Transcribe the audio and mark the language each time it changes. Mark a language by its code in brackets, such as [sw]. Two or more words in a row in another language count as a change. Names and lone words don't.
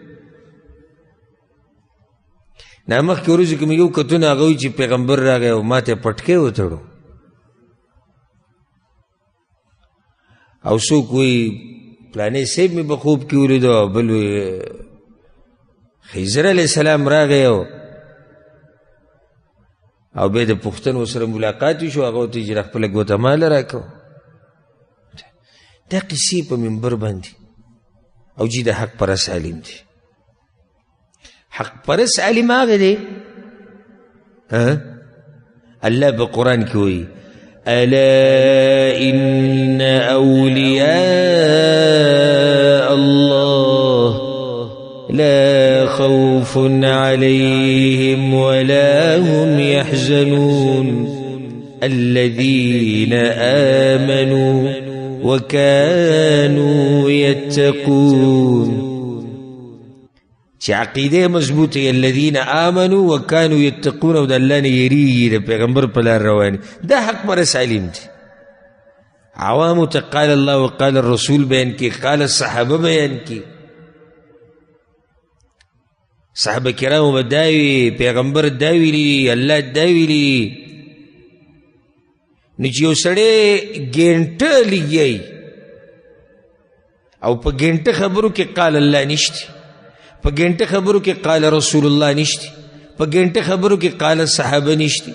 [ps] نه مخکې ورځو کې مې یو کتونه هغه وایي چې پیغمبر راغی او ما ته پټکی وتړو، او څوک وایي پلانی صاحب مې په خوب کې ولیدو، او بل وایي خضر علیه السلام راغی او بیا د پښتنو سره ملاقات وشو، هغه ورته وایي چې خپله ګوته ماله راکړو. دا قصې په منبر باندې. او جي د حق پرست عالم دی. حق پرست عالم هغه دی الله په قرآن کې وایي [ar] الا ان اولیاء الله لا خوف عليهم ولا هم يحزنون الذين آمنوا وكانوا يتقون. [ps] چې عقیده مضبوطه [ar] الذين آمنوا وكانوا يتقون، [ps] او د الله نه یریږي، د پیغمبر په لار روان. دا حق پرست عالم دی. عوامو ته [ar] قال الله وقال الرسول [ps] بیان کی، [ar] قال الصحابه [ps] بیان کی. صحابه کرامو به دا وي، پیغمبر دا ویلي، الله دا ویلي. نو چې یو سړی ګینټه لګي او په ګینټه خبرو کې [ar] قال الله [ps] نشته، په ګینټه خبرو کې [ar] قال رسول الله [ps] نشته، په ګینټه خبرو کې [ar] قال صحابه [ps] نشته،